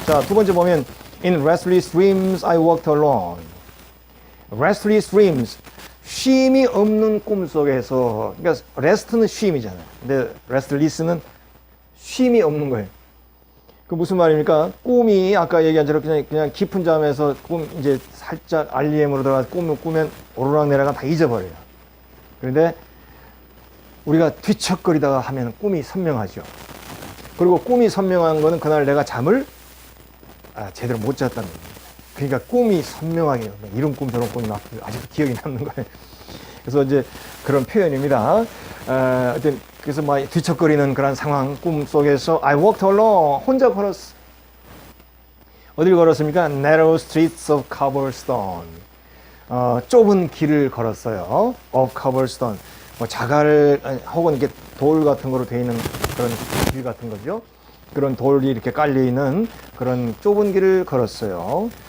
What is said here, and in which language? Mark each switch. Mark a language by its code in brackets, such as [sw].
[ko] 자, 두 번째 보면 [en] In restless dreams I walked alone. Restless dreams, [ko] 쉼이 없는 꿈속에서, 그러니까 rest는 쉼이잖아요. 근데 restless는 쉼이 없는 거예요. 그 무슨 말입니까? 꿈이 아까 얘기한 대로 그냥 깊은 잠에서 이제 살짝 REM으로 들어가서 꿈을 꾸면 오르락내리락 다 잊어버려요. 그런데 우리가 뒤척거리다가 하면 꿈이 선명하죠. 그리고 꿈이 선명한 거는 그날 내가 잠을 제대로 못 잤다는 겁니다. 그러니까 꿈이 선명하게, 이런 꿈 저런 꿈이 막 아직도 기억이 남는 거예요. 그래서 이제 그런 표현입니다. 그래서 막 뒤척거리는 그런 상황, 꿈 속에서 [en] I walked alone, [ko] 혼자 걸었어. 어딜 걸었습니까? [en] Narrow streets of cobblestone. [ko] 좁은 길을 걸었어요. [en] of cobblestone. [ko] 뭐 자갈 혹은 이렇게 돌 같은 거로 되어 있는 그런 길 같은 거죠. 그런 돌이 이렇게 깔려 있는 그런 좁은 길을 걸었어요.